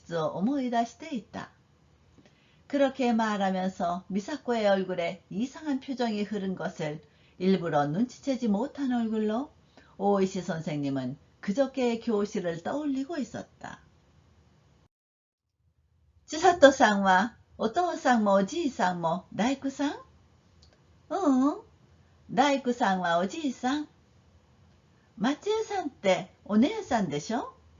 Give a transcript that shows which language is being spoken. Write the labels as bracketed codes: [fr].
[ja] そう言いながらミサコの顔に異様な表情が走ったのをわざと気づかぬ顔で大石先生はおとといの教室を思い出していた。 [ko] 그렇게 말하면서 미사코의 얼굴에 이상한 표정이 흐른 것을 일부러 눈치채지 못한 얼굴로 오이시 선생님은 그저께의 교실을 떠올리고 있었다. [ja] 치사토さんはお父さんもおじいさんも大工さん？うん、大工さんはおじいさん。松江さんってお姉さんでしょ？